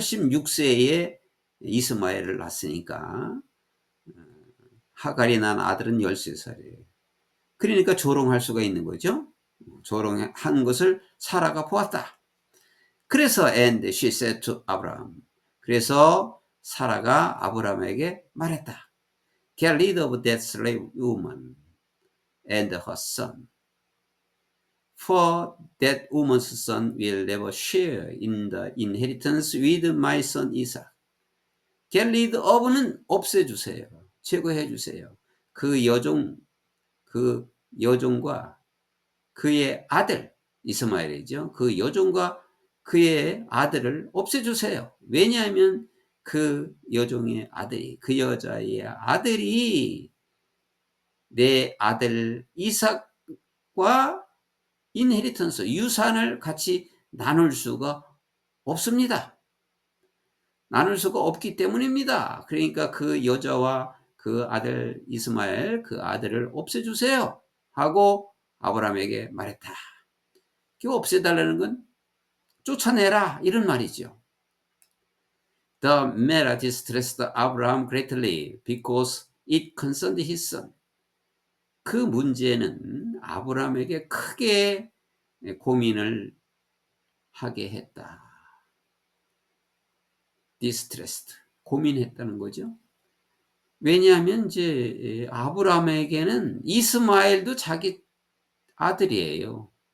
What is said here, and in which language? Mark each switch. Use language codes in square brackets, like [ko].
[ko] 86세에 이스마엘을 낳았으니까 하갈이 난 아들은 13살이에요. 그러니까 조롱할 수가 있는 거죠. 조롱한 것을 사라가 보았다. 그래서 [en] and she said to Abraham. [ko] 그래서 사라가 아브라함에게 말했다. [en] Get rid of that slave woman and her son. For that woman's son will never share in the inheritance with my son Isaac. Get rid of는 [ko] 없애주세요. 제거해주세요. 그 여종과 그의 아들, 이스마엘이죠. 그 여종과 그의 아들을 없애주세요. 왜냐하면 그 여종의 아들이, 그 여자의 아들이 내 아들 이삭과 인헤리턴스, 유산을 같이 나눌 수가 없습니다. 나눌 수가 없기 때문입니다. 그러니까 그 여자와 그 아들 이스마엘, 그 아들을 없애주세요. 하고 아브라함에게 말했다. 그 없애달라는 건 쫓아내라 이런 말이죠. [en] The matter distressed Abraham greatly because it concerned his son. [ko] 그 문제는 아브라함에게 크게 고민을 하게 했다. distressed. 고민했다는 거죠. 왜냐하면 이제 아브라함에게는 이스마엘도 자기 아들이에요.